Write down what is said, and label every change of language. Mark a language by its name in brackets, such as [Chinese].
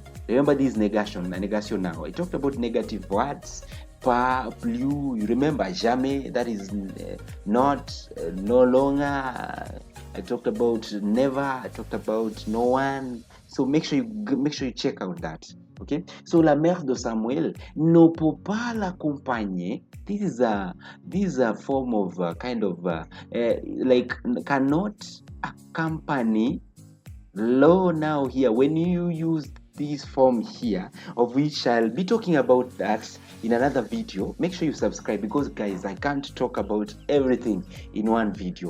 [English] Remember this negation now. I talked about negative words. Pas, plus, you remember jamais, that is not, no longer. I talked about never, I talked about no one. So make sure you check out that. Okay? [French] So la mère de Samuel ne peut pas l'accompagner. [English] This is a form of kind of like cannot accompany. Low now here, when you use this form here, of which I'll be talking about that in another video, make sure you subscribe, because guys, I can't talk about everything in one video.